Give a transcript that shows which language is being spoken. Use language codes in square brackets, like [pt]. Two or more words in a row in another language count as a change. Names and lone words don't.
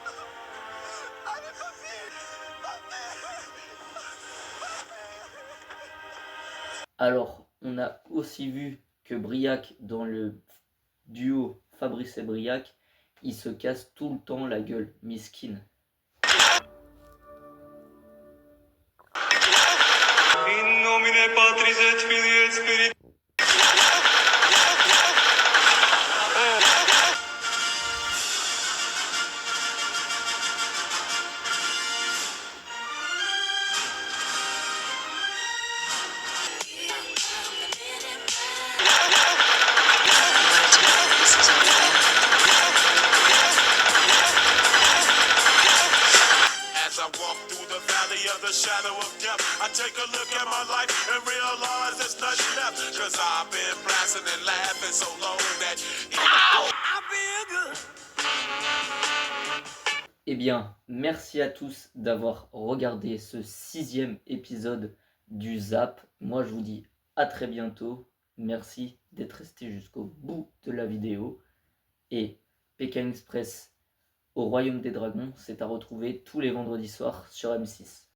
[fr] Allez papy, papy. Alors, on a aussi vu que Briac, dans le duo Fabrice et Briac, il se casse tout le temps la gueule, miskin. [la] In nomine Patris et Filii et Spiritus. [en] As I walk through the valley of the shadow of death, I take a look at my life and realize there's nothing left. Cause I've been blasting and laughing so long that I feel good. [fr] Eh bien, merci à tous d'avoir regardé ce 6e épisode du Zap. Moi, je vous dis à très bientôt. Merci d'être resté jusqu'au bout de la vidéo. Et Pékin Express au Royaume des Dragons, c'est à retrouver tous les vendredis soirs sur M6.